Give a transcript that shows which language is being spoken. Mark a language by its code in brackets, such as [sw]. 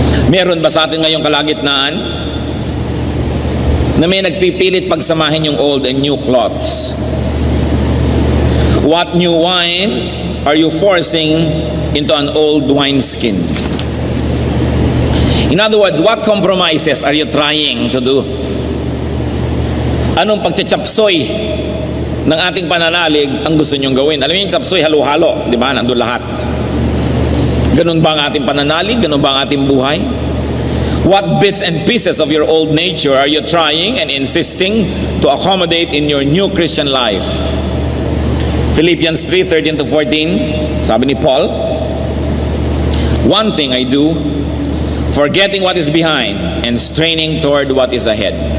[tl] Meron ba sa atin ngayong kalagitnaan na may nagpipilit pagsamahin yung [en] old and new cloths? What new wine are you forcing into an old wineskin? In other words, what compromises are you trying to do? [tl] Anong pagtsapsoy ng ating pananalig ang gusto nyong gawin? Alam niyo yung tsapsoy, halo-halo, di ba? Nandun lahat. Ganun ba ang ating pananalig? Ganun ba ang ating buhay? [en] What bits and pieces of your old nature are you trying and insisting to accommodate in your new Christian life? Philippians 3:13-14, [tl] sabi ni Paul, [en] one thing I do, forgetting what is behind and straining toward what is ahead.